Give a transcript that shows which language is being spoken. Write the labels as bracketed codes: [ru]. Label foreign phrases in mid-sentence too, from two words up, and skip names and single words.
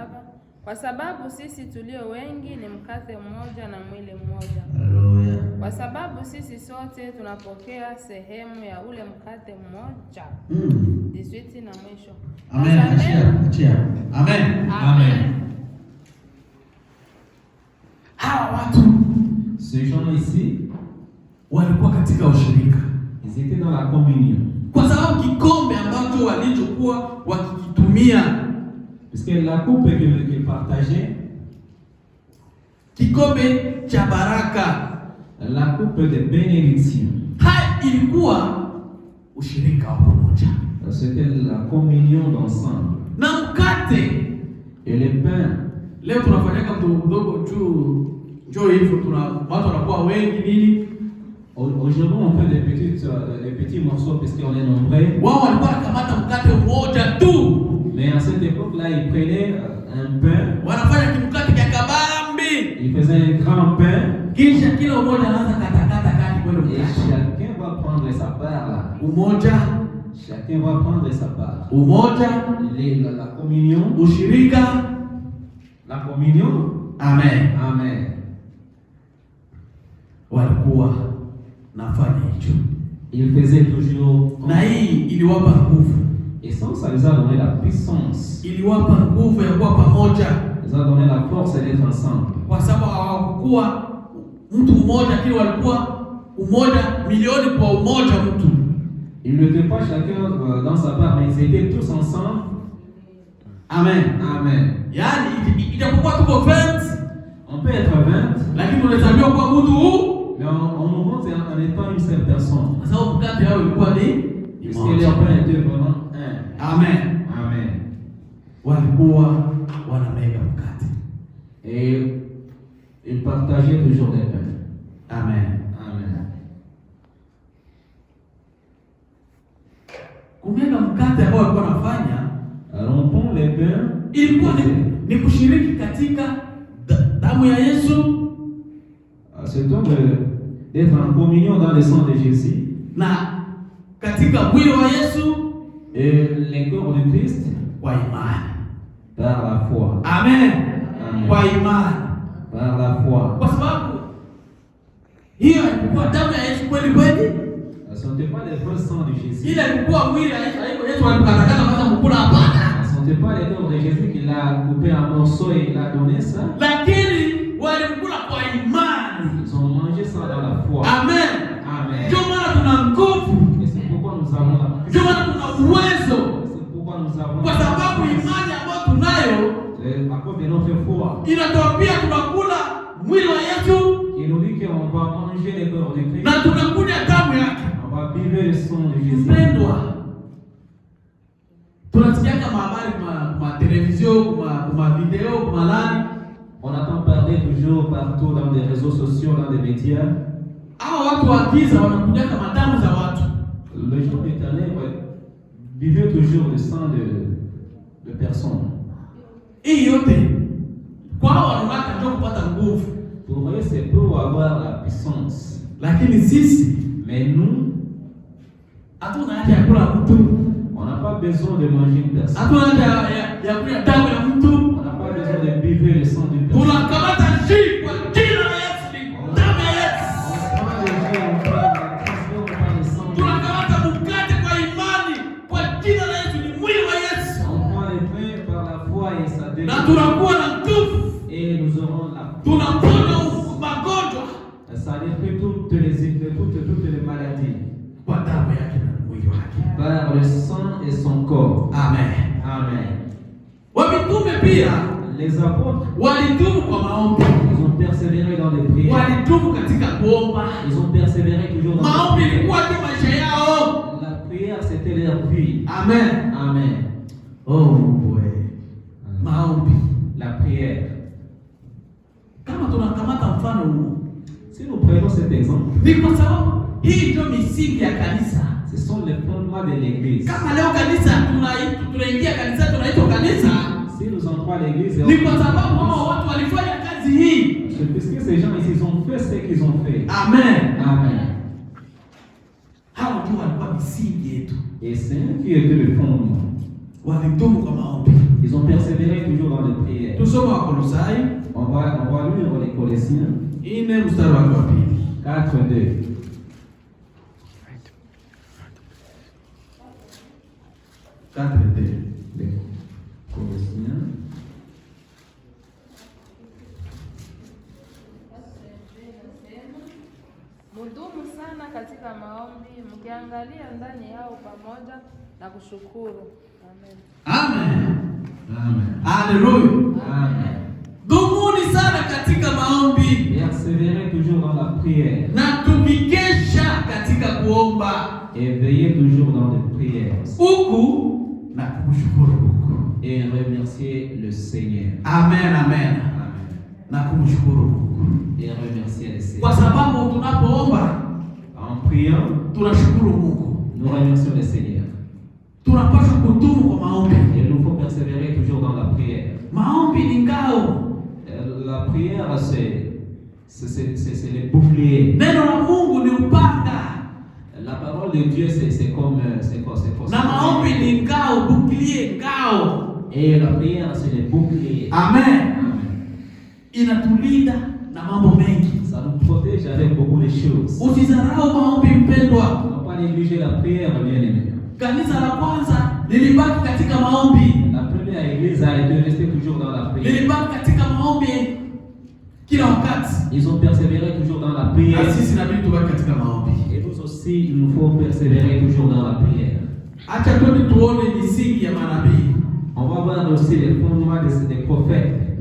[sw] Kwa sababu sisi tulio wengi ni mkate mmoja na mwili mmoja. Haleluya. Kwa sababu sisi sote tunapokea sehemu ya ule mkate mmoja. 18 na mwisho. Amen. Achia. Amen. Amen. Hawa watu [fr] Ces gens ici, [sw] walikuwa katika ushirika, [fr] ils étaient dans la communion. [sw] kwa sababu kikombe ambacho walichokuwa wakikitumia, [fr] Puisque la coupe qu'ils partageaient, [sw] kikombe cha baraka, [fr] la coupe de bénédiction, [sw] ilikuwa ushirika wa pamoja, [fr] c'était la communion d'ensemble. [sw] na mkate. [fr] Et le pain, [sw] Leo tunafanyaka mdogo juu njoo hivyo, watu wanakuwa wengi nini. [fr] aujourd'hui on fait des petits morceaux parce qu'on est nombreux. [sw] Wao walikuwa wanakamata mkate mmoja tu, [fr] Mais à cette époque-là, ils prenaient un pain, [sw] wanafanya kimkate cha kabambi, [fr] ils faisaient un grand pain, [sw] kisha kila mmoja anaanza katakata kati kwa [fr] et [sw] mkate. [fr] chacun va prendre sa part là. [sw] Umoja, [fr] Chacun va prendre sa part. [sw] umoja, [fr] La communion, [sw] ushirika. [fr] la communion, [sw] Amen. [fr] amen. [sw] Walikuwa nafanya hicho, [fr] Ils faisaient toujours, [sw] na hii iliwapa nguvu, [fr] et ça les a donné la puissance, [sw] iliwapa nguvu ya kuwa pamoja, [fr] les a donné la force d'être ensemble. [sw] kwa sababu hawakuwa mtu mmoja, lakini walikuwa umoja, milioni kwa umoja mtu. [fr] Ils n'étaient pas chacun dans sa part, mais ils étaient tous ensemble. [sw] Amen. [fr] Amen. [sw] Yaani ijapokuwa tuko 20, [fr] On peut être 20, [sw] lakini tunahesabiwa kwa mtu huu, [fr] mais on nous montre en étant une seule personne. [sw] kwa sababu mkate yao ilikuwa ni [fr] Puisque leur pain était vraiment un. [sw] Amen. [fr] Amen. [sw] Walikuwa wanamega mkate. [fr] Et ils partageaient toujours des pains. [sw] Amen. [fr] Amen. [sw] Kumega mkate ambao walikuwa wanafanya [fr] Rompons les pains. [sw] ilikuwa ni kushiriki katika damu ya Yesu, [fr] C'est donc d'être en communion dans le sang de Jésus [sw] na katika mwili wa Yesu [fr] et les corps de Christ [sw] kwa imani. [fr] par la foi. [sw] Amen. [fr] Amen. [sw] Kwa imani, [fr] Par la foi. [sw] kwa sababu hiyo ilikuwa damu ya Yesu kweli kweli. [fr] Ce n'était pas les vrais sangs de Jésus. [sw] Ile ilikuwa mwili ya Yesu, haiko Yesu alikatakata kwanza mkula, hapana. [fr] Ce n'était pas les corps de Jésus qu'il a coupé en morceaux et il a donné ça. [sw] Lakini walikula kwa imani. [fr] Ils ont mangé ça dans la foi. [sw] Amen. [fr] Amen. [sw] Ndio maana tuna nguvu, [fr] Et c'est pourquoi nous avons la [sw] ndio maana tuna uwezo, [fr] C'est pourquoi nous avons [sw] kwa sababu imani ambayo tunayo [fr] à cause de notre foi. [sw] inatuambia tunakula mwili wa Yesu [fr] Il nous dit qu'on va manger les corps de Christ. [sw] na tunakunywa damu yake. [fr] On va vivre le sang de Jésus. [sw] Mpendwa, tunasikiaka mahabari kwa televizio, kwa video, kwa nani. [fr] On entend parler toujours partout dans des réseaux sociaux, dans des médias. [sw] Hao watu wa giza wanakunyaka madamu za watu. [fr] Les gens des ténèbres vivaient toujours le sang de personnes. [sw] Hii yote kwao wanataka ndio kupata nguvu, [fr] Pour eux, c'est pour avoir la puissance. [sw] lakini sisi [fr] Mais nous, [sw] hatuna haja ya kula mtu, [fr] on n'a pas besoin de manger une personne. [sw] hatuna haja ya kunywa damu ya mtu. [fr] On n'a pas besoin de vivre le sang d'une personne. [sw] Tunakamata jii kwa jina la Yesu, ni damu ya Yesu. [fr] On prend le jus, on prend le sang. [sw] Tunakamata mkate kwa imani kwa jina la Yesu, ni mwili wa Yesu, [fr] On prend le pain par la foi et ça [sw] na [fr] devient. [sw] tunakuwa na nguvu, [fr] Et nous aurons la [sw] tunaponya magonjwa [fr] ça détruit toutes les maladies. [sw] kwa damu yake na mwili wake. [fr] Par le sang et son corps. [sw] Amen. [fr] Amen. [sw] Wamitume pia [fr] Les apôtres, [sw] walitumu kwa maombi, [fr] ils ont persévéré dans les prières. [sw] walitumu katika kuomba. [fr] Ils ont persévéré toujours dans [sw] Maombi [fr] les prières. [sw] ilikuwa tu maisha yao. [fr] La prière, c'était leur vie. [sw] Amen. [fr] Amen. [sw] Oh, Mungu wewe. Maombi. [fr] La la prière. [sw] Kama tunakamata mfano huu, [fr] Si nous prenons cet exemple, [sw] ni kwa sababu hii ndio misingi ya kanisa. [fr] ce sont les fondements de l'Église. [sw] Kama leo kanisa tunaingia kanisa tunaitwa kanisa, [fr] Si nous entrons à l'Église, [sw] ni kwa sababu hao watu walifanya kazi hii. [fr] puisque ces gens ici ont fait ce qu'ils ont fait. [sw] Amen. [fr] Amen. [sw] Hao ndio walikuwa misingi yetu. [fr] Et c'est eux qui étaient le fondement. [sw] Walidumu kwa maombi. [fr] Ils ont persévéré toujours dans les prières. [sw] Tusome Wakolosai [fr] On va lire les Colossiens [sw] 4 mstari wake wa pili. [fr] 4:2. Les Colossiens. [sw] Mudumu sana katika maombi, mkiangalia ndani yao pamoja na kushukuru. Amen. Amen. Amen. Haleluya. Amen. Dumuni sana katika maombi [fr] Persévérez toujours dans la prière [sw] na tukikesha katika kuomba, [fr] et veillez toujours dans les prières [sw] huku na kumshukuru Mungu. [fr] et remerciez le Seigneur. [sw] Amen, amen. [fr] Amen. [sw] Na kumshukuru Mungu. [fr] Et remerciez le Seigneur. [sw] Kwa sababu tunapoomba [fr] En priant, [sw] tunashukuru Mungu. [fr] nous remercions le Seigneur. [sw] Tunapaswa kudumu kwa maombi. [fr] Il nous faut persévérer toujours dans la prière. [sw] Maombi ni ngao. [fr] La prière, c'est le bouclier. [sw] Neno la Mungu ni upanga. [fr] La parole de Dieu, c'est comme [sw] Na maombi ni ngao, bouclier, ngao. [fr] Et la prière, c'est le bouclier. [sw] Amen. [fr] Amen. [sw] Inatulinda na mambo mengi. [fr] Ça nous protège avec beaucoup de choses. [sw] Usizarau maombi mpendwa. [fr] On ne va pas négliger la prière, bien aimé. [sw] Kanisa la kwanza lilibaki katika maombi. [fr] La première église a été restée toujours dans la prière. [sw] Lilibaki katika maombi kila wakati. [fr] Ils ont persévéré toujours dans la prière. [sw] Na sisi inabidi tubaki katika maombi. [fr] Et nous aussi, il nous faut persévérer toujours dans la prière. [sw] Acha twende tuone misingi ya manabii. [fr] On va voir aussi les fondements des prophètes.